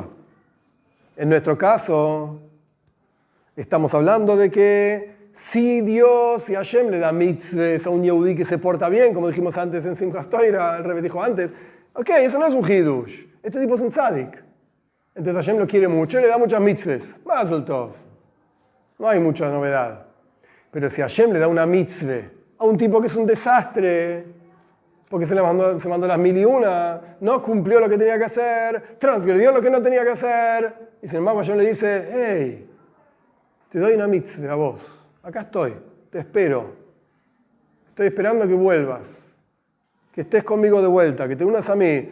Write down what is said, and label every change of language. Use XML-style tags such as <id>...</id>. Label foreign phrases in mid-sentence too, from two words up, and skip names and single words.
<es>En nuestro caso, estamos hablando de que si Dios y Hashem le da mitzvahs a un yehudí que se porta bien, como dijimos antes en Simchas Torah, el Rebbe dijo antes, ok, eso no es un hidush. Este tipo es un tzadik. Entonces Hashem lo quiere mucho y le da muchas mitzvahs.</es> <he>מזל טוב.</he> <es>No hay mucha novedad. Pero si Hashem le da una mitzvah a un tipo que es un desastre, porque se mandó las 1001, no cumplió lo que tenía que hacer, transgredió lo que no tenía que hacer, y sin embargo Hashem le dice, hey, te doy una mitzvah a vos, acá estoy, te espero, estoy esperando que vuelvas, que estés conmigo de vuelta, que te unas a mí.</es>